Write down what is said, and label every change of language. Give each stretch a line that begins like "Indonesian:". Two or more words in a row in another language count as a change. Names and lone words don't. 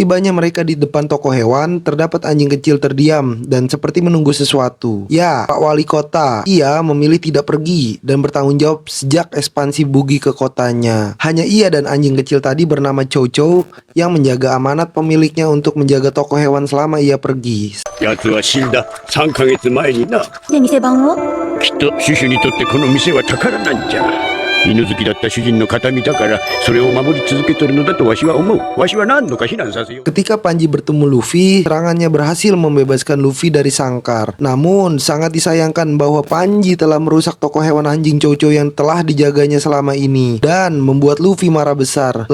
Indonesian: Tibanya mereka di depan toko hewan, terdapat anjing kecil terdiam dan seperti menunggu sesuatu. Ya, Pak Wali Kota. Ia memilih tidak pergi dan bertanggung jawab sejak ekspansi Buggy ke kotanya. Hanya ia dan anjing kecil tadi bernama Chow Chow yang menjaga amanat pemiliknya untuk menjaga toko hewan selama ia pergi.
Japanese: 奴は死んだ3ヶ月前にな。で、店番をきっとシュシュにとってこの店は宝なんじゃ。犬好きだった主人の形見だからそれを守り続けてるのだとわしは思う。わしは何度か避難させよう。
Indonesian: Ketika Panji bertemu Luffy, serangannya berhasil membebaskan Luffy dari sangkar. Namun sangat disayangkan bahwa Panji telah merusak toko hewan anjing Chow Chow yang telah dijaganya selama ini dan membuat Luffy marah besar.